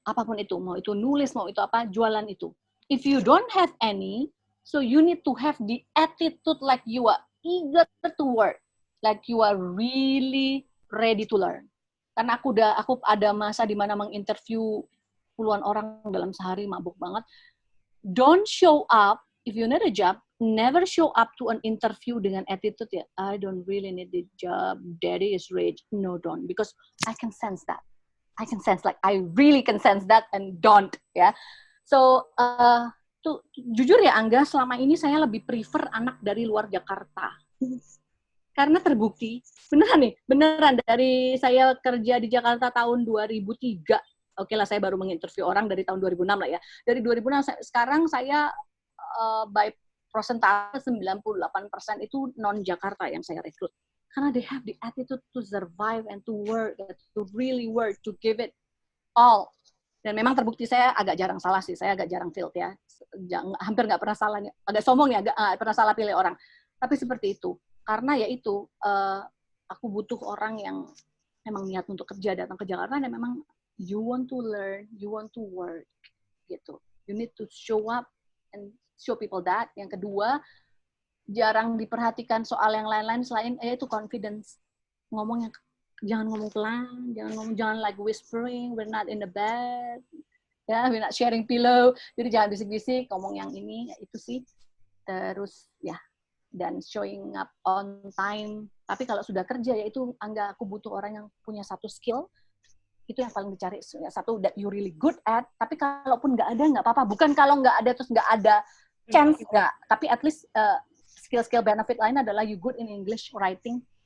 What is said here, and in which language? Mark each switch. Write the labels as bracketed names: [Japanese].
[Indonesian] Apapun itu, mau itu nulis, mau itu apa, jualan itu. [English] If you don't have any, so you need to have the attitude like you are eager to work, like you are really ready to learn. [Indonesian] Karena aku ada masa di mana menginterview puluhan orang dalam sehari, mabuk banget. [English] Don't show up if you need a job. Never show up to an interview [Indonesian] dengan attitude ya, [English] I don't really need the job, daddy is rich. No, don't, because I can sense that. I can sense, like I really can sense that, and don't, ya. [Indonesian] So, tuh jujur ya Angga, selama ini saya lebih prefer anak dari luar Jakarta. Karena terbukti, beneran dari saya kerja di Jakarta tahun 2003. Oke lah, saya baru menginterview orang dari tahun 2006 lah ya. Dari 2006, sekarang saya by persentase 98% itu non-Jakarta yang saya rekrut. [English] Karena they have the attitude to survive and to work, to really work, to give it all. [Indonesian] Dan memang terbukti saya agak jarang salah sih, saya agak jarang failed ya. Hampir nggak pernah salah, agak sombong ya, agak pernah salah pilih orang. Tapi seperti itu. Karena ya itu, aku butuh orang yang memang niat untuk kerja, datang ke Jakarta, dan memang [English] you want to learn, you want to work, [Indonesian] gitu. [English] You need to show up and show people that. [Indonesian] Yang kedua, jarang diperhatikan soal yang lain-lain selain itu confidence. Ngomongnya jangan ngomong pelan, jangan [English] like whispering, we're not in the bed, ya, we're not sharing pillow. [Indonesian] Jadi jangan bisik-bisik, ngomong yang ini, ya itu sih. Terus ya, dan [English] showing up on time. [Indonesian] Tapi kalau sudah kerja ya itu aku butuh orang yang punya satu skill. Itu yang paling dicari, satu [English] that you really good at. [Indonesian] Tapi kalaupun nggak ada, nggak apa-apa. Bukan kalau nggak ada terus nggak ada chance, nggak. Tapi at least skill-skill benefit lain adalah [English] you good in English writing.